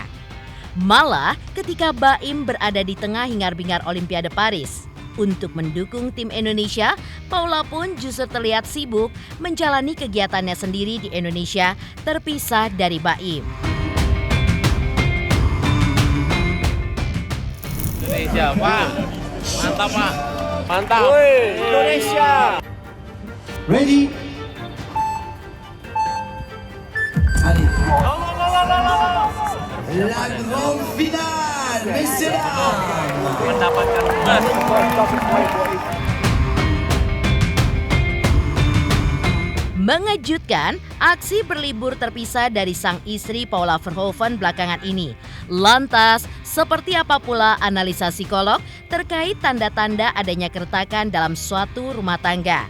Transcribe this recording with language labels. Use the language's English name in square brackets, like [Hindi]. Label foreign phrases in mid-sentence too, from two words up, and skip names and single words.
[Indonesian] Malah ketika Baim berada di tengah hingar-bingar Olimpiade Paris untuk mendukung tim Indonesia, Paula pun justru terlihat sibuk menjalani kegiatannya sendiri di Indonesia terpisah dari Baim. Indonesia, Pak. Mantap, Pak. Mantap. Indonesia. Ready? [French] Allez. La grande finale, messieurs dames. [Indonesian] Mendapatkan emas. Mengejutkan, aksi berlibur terpisah dari sang istri Paula Verhoeven belakangan ini. Lantas, seperti apa pula analisa psikolog terkait tanda-tanda adanya keretakan dalam suatu rumah tangga?